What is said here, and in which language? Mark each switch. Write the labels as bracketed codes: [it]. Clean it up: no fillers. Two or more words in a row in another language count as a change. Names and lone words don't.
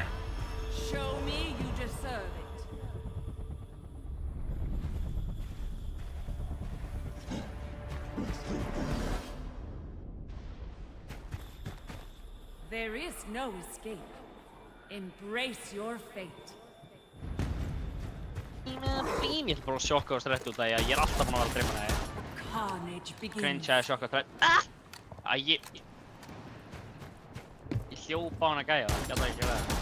[en] Show me you deserve it. There is no escape. Embrace your fate. [is] Ég er bara að sjokka og stretta út af því að ég er alltaf búin að vera að dreyma það. [en] Carnage begins. [is] Cringe að sjokka og stretta. Ég hljópa á hana gæja, það gæti ekki verið.